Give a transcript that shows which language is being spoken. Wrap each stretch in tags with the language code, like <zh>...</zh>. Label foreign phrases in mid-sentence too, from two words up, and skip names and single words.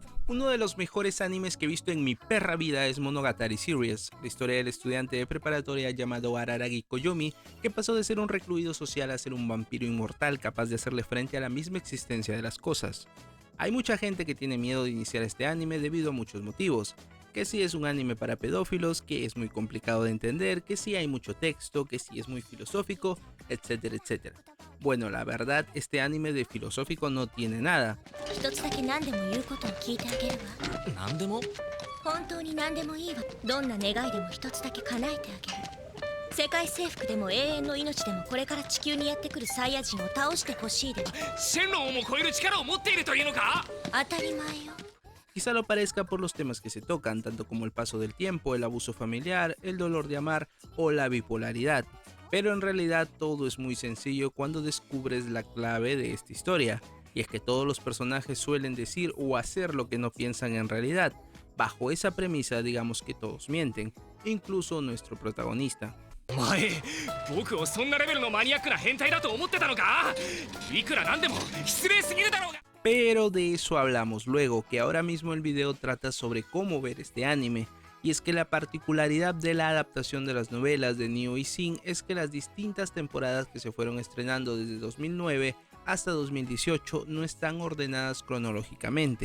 <es>Uno de los mejores animes que he visto en mi perra vida es Monogatari Series, la historia del estudiante de preparatoria llamado Araragi Koyomi, que pasó de ser un recluido social a ser un vampiro inmortal capaz de hacerle frente a la misma existencia de las cosas. Hay mucha gente que tiene miedo de iniciar este anime debido a muchos motivos, que si es un anime para pedófilos, que es muy complicado de entender, que si hay mucho texto, que si es muy filosófico, etcétera, etcétera. Bueno, la verdad, este anime de filosófico no tiene nada.</es> <ja>一つだけ何でも言うことを聞いてあげるわ。何でも本当に何でもいいわ。どんな願いでも一つだけ叶えてあげる。世界征服でも永遠の命でもこれから地球にやってくるサイヤ人を倒してほしいでは。シェンロンをも超える力を持っているというのか。当たり前よ。</ja> <es>Quizá lo parezca por los temas que se tocan, tanto como el paso del tiempo, el abuso familiar, el dolor de amar o la bipolaridad, pero en realidad todo es muy sencillo cuando descubres la clave de esta historia, y es que todos los personajes suelen decir o hacer lo que no piensan en realidad. Bajo esa premisa digamos que todos mienten, incluso nuestro protagonista.</es> <ja>お前僕をそんなレベルのマニアックな変態だと思ってたのか。いくらなんでも失礼すぎるだろうが。</ja> <es>Pero de eso hablamos luego, que ahora mismo el video trata sobre cómo ver este anime, y es que la particularidad de la adaptación de las novelas de Nio y Sin es que las distintas temporadas que se fueron estrenando desde 2009 hasta 2018 no están ordenadas cronológicamente.</es>